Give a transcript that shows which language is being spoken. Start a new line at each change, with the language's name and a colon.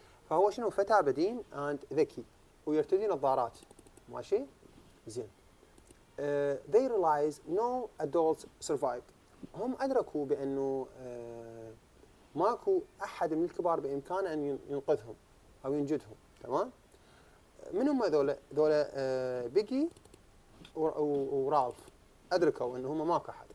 Arabic: فهو شنو؟ فتى بدين and ذكي ويرتدي نظارات. ماشي زين.
English: they realize no adults survived.
Arabic: هم ادركوا بانه ماكو احد من الكبار بامكانه ان ينقذهم او ينجدهم. تمام. من هم ذولا بيجي ورالف أدركوا أنه هم ماكو أحد.